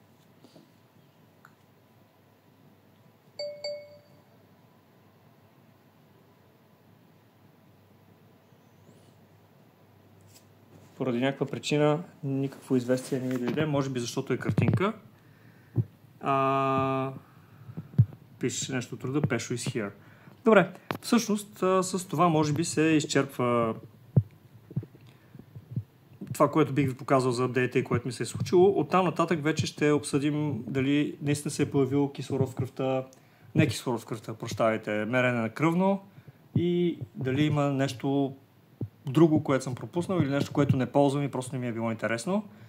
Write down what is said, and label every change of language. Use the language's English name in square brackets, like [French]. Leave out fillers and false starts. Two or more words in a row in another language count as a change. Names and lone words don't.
[Bulgarian] Поради някаква причина никакво известие не ми дойде, може би защото е картинка. Пише нещо от труда, [English] Pesho is here. [Bulgarian] Добре, всъщност с това може би се изчерпва това, което бих ви показал за апдейта и което ми се е случило. Оттам нататък вече ще обсъдим дали наистина се е появил кислород в кръвта, не кислород в кръвта, прощавайте, мерене на кръвно и дали има нещо друго, което съм пропуснал или нещо, което не ползвам и просто не ми е било интересно.